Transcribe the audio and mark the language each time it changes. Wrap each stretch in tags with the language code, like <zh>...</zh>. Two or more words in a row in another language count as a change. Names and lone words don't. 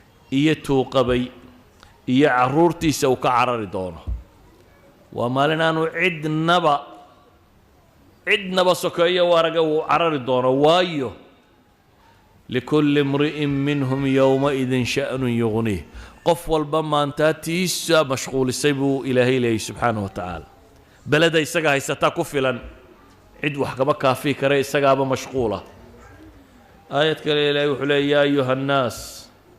<so>iyo tuuqabay iyo carruurtiisa uu ka carari doono. Waa maalin aanu cidnaba, cidnaba sokeeyo u araga uu carari doono. Waayo,</so> <ar>"لكل امرئ منهم يومئذ شأن يغنيه."</ar> <so>Qof walba maanta tiisa mashquulisay buu Ilaahay leeyahay</so> <ar>سبحانه وتعالى.</ar> <so>Beleda isaga haysataa ku filan. Cid wax kaba kaafi kara isagaaba mashquula. Aayad kale Ilaahay wuxuu leeyahay,</so> <ar>"يا أيها الناس</ar>